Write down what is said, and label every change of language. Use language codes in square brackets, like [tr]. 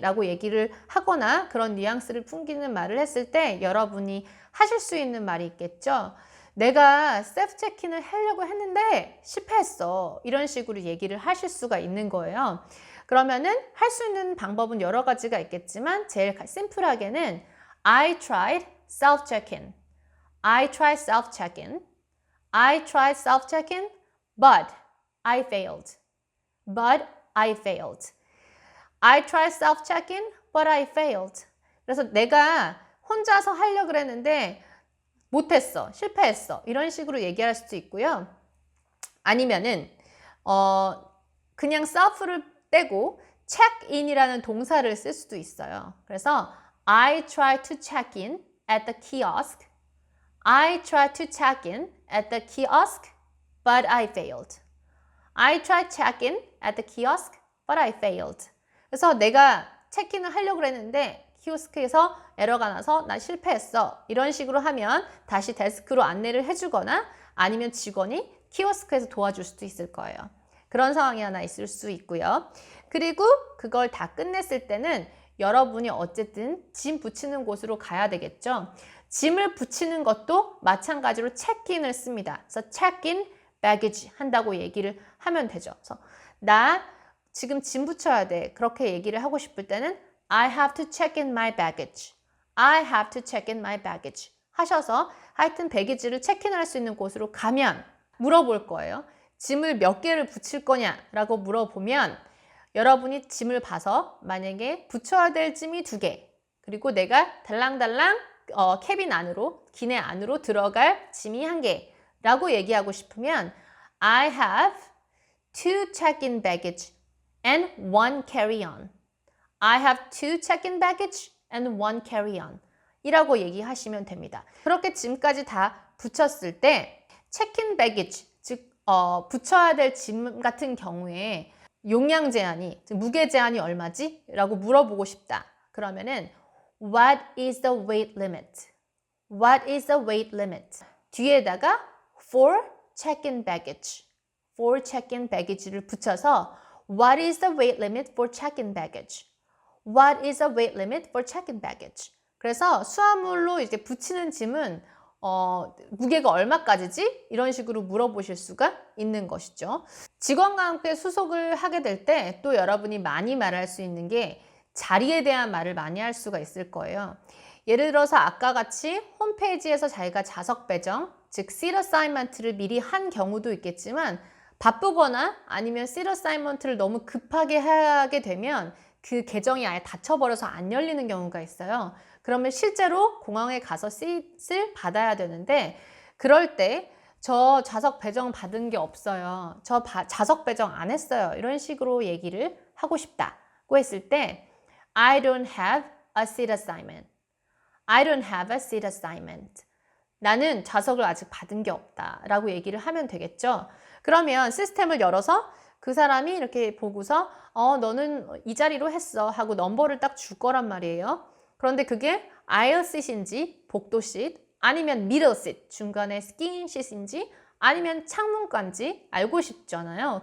[ko] 라고 얘기를 하거나 그런 뉘앙스를 풍기는 말을 했을 때 여러분이 하실 수 있는 말이 있겠죠. 내가 셀프 체킹을 하려고 했는데 실패했어. 이런 식으로 얘기를 하실 수가 있는 거예요. 그러면은 할 수 있는 방법은 여러 가지가 있겠지만 제일 심플하게는 [en] I tried self-check-in. I tried self-check-in. I tried self-check-in, but I failed. But I failed. I tried self-check-in, but I failed. [ko] 그래서 내가 혼자서 하려고 그랬는데 못했어. 실패했어. 이런 식으로 얘기할 수도 있고요. 아니면은 그냥 self를 떼고 check-in이라는 동사를 쓸 수도 있어요. 그래서 [en] I tried to check in at the kiosk. I tried to check in at the kiosk, but I failed. I tried check-in at the kiosk, but I failed. [ko] 그래서 내가 체크인을 하려고 그랬는데 키오스크에서 에러가 나서 나 실패했어. 이런 식으로 하면 다시 데스크로 안내를 해주거나 아니면 직원이 키오스크에서 도와줄 수도 있을 거예요. 그런 상황이 하나 있을 수 있고요. 그리고 그걸 다 끝냈을 때는 여러분이 어쨌든 짐 붙이는 곳으로 가야 되겠죠. 짐을 붙이는 것도 마찬가지로 체크인을 씁니다. 그래서 체크인 baggage 한다고 얘기를 하면 되죠. 그래서 나 지금 짐 붙여야 돼. 그렇게 얘기를 하고 싶을 때는 [en] I have to check in my baggage. I have to check in my baggage. [ko] 하셔서 하여튼 배기지를 체크인을 할 수 있는 곳으로 가면 물어볼 거예요. 짐을 몇 개를 붙일 거냐라고 물어보면 여러분이 짐을 봐서 만약에 붙여야 될 짐이 2개, 그리고 내가 달랑달랑 캐빈 안으로, 기내 안으로 들어갈 짐이 1개 라고 얘기하고 싶으면 [en] I have 2 check-in baggage and 1 carry-on. I have 2 check-in baggage and 1 carry-on [ko] 이라고 얘기하시면 됩니다. 그렇게 짐까지 다 붙였을 때 check-in baggage, 즉 붙여야 될 짐 같은 경우에 용량 제한이, 즉 무게 제한이 얼마지? 라고 물어보고 싶다. 그러면은 [en] What is the weight limit? What is the weight limit? [ko] 뒤에다가 [en] for check-in baggage, for check-in baggage를 [ko] 붙여서 [en] What is the weight limit for check-in baggage? What is the weight limit for check-in baggage? [ko] 그래서 수화물로 이제 붙이는 짐은 무게가 얼마까지지? 이런 식으로 물어보실 수가 있는 것이죠. 직원과 함께 수속을 하게 될 때 또 여러분이 많이 말할 수 있는 게 자리에 대한 말을 많이 할 수가 있을 거예요. 예를 들어서 아까 같이 홈페이지에서 자기가 자석 배정, 즉 seat assignment를 미리 한 경우도 있겠지만 바쁘거나 아니면 seat assignment를 너무 급하게 하게 되면 그 계정이 아예 닫혀버려서 안 열리는 경우가 있어요. 그러면 실제로 공항에 가서 seat을 받아야 되는데 그럴 때 저 자석 배정 받은 게 없어요. 저 자석 배정 안 했어요. 이런 식으로 얘기를 하고 싶다고 했을 때 [en] I don't have a seat assignment. I don't have a seat assignment. [ko] 나는 좌석을 아직 받은 게 없다 라고 얘기를 하면 되겠죠. 그러면 시스템을 열어서 그 사람이 이렇게 보고서 너는 이 자리로 했어 하고 넘버를 딱 줄 거란 말이에요. 그런데 그게 aisle seat인지 복도 seat 아니면 middle seat 중간에 스킨 seat인지 아니면 창문관인지 알고 싶잖아요.